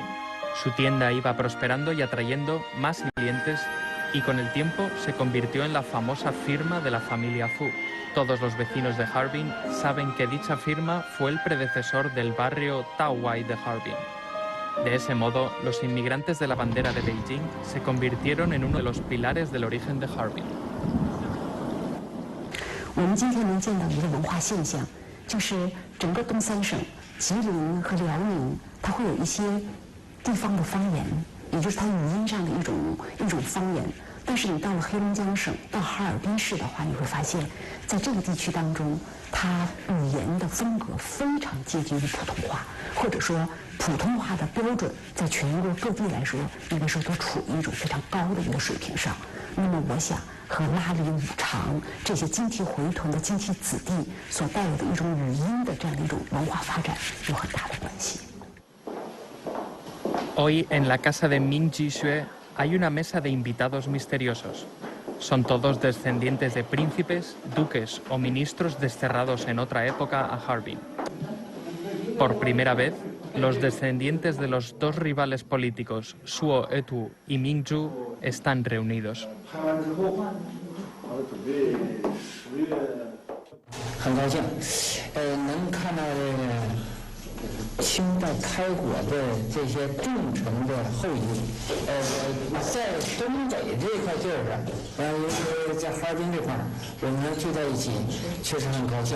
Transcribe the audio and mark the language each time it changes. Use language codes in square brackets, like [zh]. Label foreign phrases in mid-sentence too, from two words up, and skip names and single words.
[es] Su tienda iba prosperando y atrayendo más clientes y con el tiempo se convirtió en la famosa firma de la familia Fu. Todos los vecinos de Harbin saben que dicha firma fue el predecesor del barrio Taowai de Harbin. De ese modo, los inmigrantes de la bandera de Beijing se convirtieron en uno de los pilares del origen de Harbin. [zh] 我们今天能见到一个文化现象，就是整个东三省，吉林和辽宁，它会有一些地方的方言，也就是它语音上的一种方言。但是你到了黑龙江省，到哈尔滨市的话，你会发现，在这个地区当中，它语言的风格非常接近于普通话，或者说普通话的标准，在全国各地来说，那个时候都处于一种非常高的一个水平上。那么我想，和拉里五常这些经济回屯的经济子弟所带有的一种语音的这样的一种文化发展有很大的关系。 [es] Hoy en la casa de Ming Jixue hay una mesa de invitados misteriosos. Son todos descendientes de príncipes, duques o ministros desterrados en otra época a Harbin. Por primera vez, los descendientes de los 2 rivales políticos, Suo Etu y Ming Zhu, están reunidos. [zh] 很高兴，能看到清代开国的这些重臣的后裔，在东北这块地儿上，尤其在哈尔滨这块儿，我们能聚在一起，确实很高兴。